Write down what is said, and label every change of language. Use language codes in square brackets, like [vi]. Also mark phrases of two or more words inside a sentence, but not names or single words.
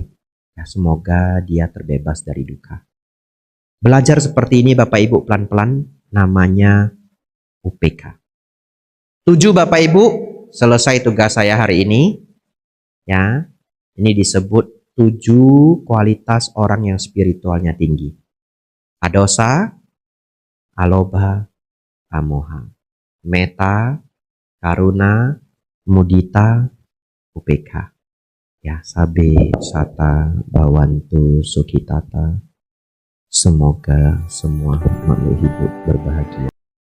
[id] Ya, semoga dia terbebas dari duka. Belajar seperti ini Bapak Ibu pelan-pelan, namanya UPK. 7 Bapak Ibu, selesai tugas saya hari ini. Ya, ini disebut 7 kualitas orang yang spiritualnya tinggi. [pi] Adosa, alobha, amoha, metta, karuna, mudita, UPK. Ya, sabe, sata, bawantu, sukitata. [id] Semoga semua makhluk hidup berbahagia.